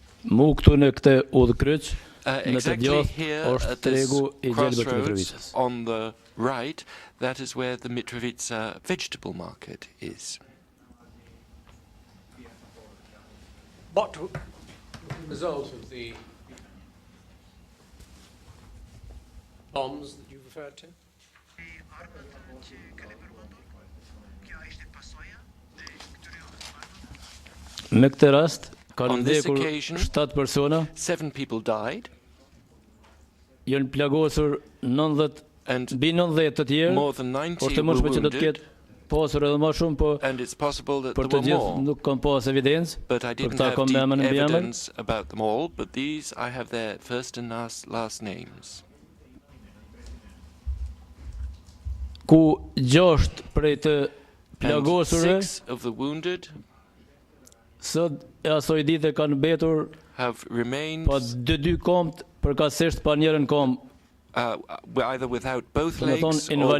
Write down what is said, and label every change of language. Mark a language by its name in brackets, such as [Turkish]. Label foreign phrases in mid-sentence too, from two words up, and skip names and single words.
[Albanian] Mu këtu në këtë udhkryq, në të [English] Exactly [Albanian] djathtë [English] here [Albanian] është [English] at this [Albanian] tregu I gjelbër të [English] crossroads [Albanian] Mitrovicës. [English] on the right, that is where the Mitrovica vegetable market is. What was the result of the bombs that you referred to? [Albanian] Në këtë rast, kanë [English] On this [Albanian] vdekur [English] occasion, [Albanian] 7 persona, [English] 7 people died, [Albanian] janë plagosur 90 [English] and [Albanian] mbi 90 të tjerë, [English] more than 90 [Albanian] por të [English] were [Albanian] mundshme që do të [English] wounded, [Albanian] ketë pasur edhe më shumë, po [English] and it's possible that [Albanian] për [English] there [Albanian] të [English] were [Albanian] gjithë [English] more. [Albanian] nuk kam pas evidencë. [English] But I [Albanian] Për [English] didn't [Albanian] këta [English] have [Albanian] kam [English] deep [Albanian] emrin mbi emër. [English] evidence about them all, but these I have their first and last names. [Albanian] Ku 6 prej të [English] And [Albanian] plagosurve [English] 6 of the wounded [Albanian] sot e asoj dite kanë mbetur [English] have remained [Albanian] pa dy komt, përkatësisht pa njërin kom. [English] either without both [Albanian] Do të thonë [English] legs or invalid.